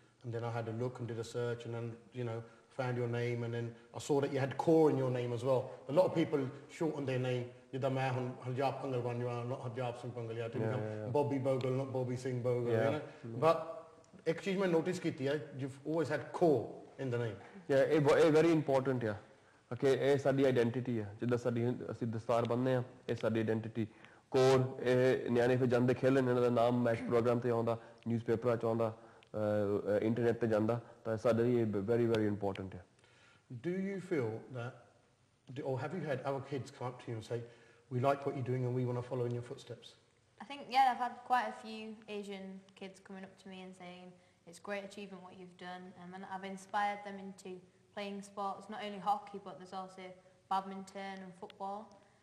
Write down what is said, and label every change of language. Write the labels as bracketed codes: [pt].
[en] And then I had a look and did a search, and then found your name, and then I saw that you had core in your name as well. A lot of people shorten their name. [pa] ਜਿੱਦਾਂ ਮੈਂ ਹੁਣ [en] Harjap Bhangal [pa] ਬਣ ਜਾਵਾਂ [en] not Harjap Singh Bhangal ਜਾਂ ਤੇ Bobby Bhogal not Bobby Singh Bhogal but [pa] ਇੱਕ ਚੀਜ਼ ਮੈਂ ਨੋਟਿਸ ਕੀਤੀ ਹੈ [en] you've always had core in the name. [pa] Yeah, ਇਹ [en] very important [pa] ਹੈ ਕਿ ਇਹ ਸਾਡੀ ਆਇਡੈਂਟੀਟੀ ਹੈ ਜਿੱਦਾਂ ਸਾਡੀ ਅਸੀਂ ਦਸਤਾਰ ਬੰਨ੍ਹਦੇ ਆ ਇਹ ਸਾਡੀ ਆਇਡੈਂਟੀਟੀ ਕੋਰ ਇਹ ਨਿਆਣੇ ਫਿਰ ਜਾਂਦੇ ਖੇਲਣ ਇਹਨਾਂ ਦਾ ਨਾਮ ਮੈਚ ਪ੍ਰੋਗਰਾਮ ਤੇ ਆਉਂਦਾ ਨਿਊਜ਼ਪੇਪਰਾਂ ਚ ਆਉਂਦਾ ਇੰਟਰਨੈਟ ਤੇ ਜਾਂਦਾ ਤਾਂ ਸਾਡੇ ਲਈ [en] very very important [pa] ਹੈ. [en] Do you feel that or have you had other kids come up to you and say we like what you're doing and we want to follow in your footsteps? I think, yeah, I've had quite a few Asian kids coming up to me and saying it's great achievement what you've done, and I've inspired them into playing sports, not only hockey, but there's also badminton and football.